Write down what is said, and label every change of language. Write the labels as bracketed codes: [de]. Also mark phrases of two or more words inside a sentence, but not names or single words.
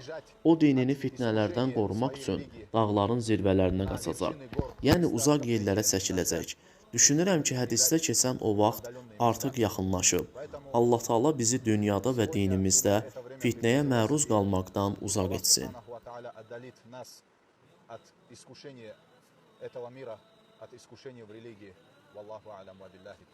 [az] O dinini fitnələrdən qorumaq üçün dağların zirvələrinə qaçacaq. Yəni uzaq yerlərə çəkiləcək. Düşünürəm ki, hədisdə keçən o vaxt artıq yaxınlaşıb. Allah Taala bizi dünyada və dinimizdə fitnəyə məruz qalmaqdan uzaq etsin. [ru] этого мира, от искушений в религии. [ar] والله أعلم وبالله.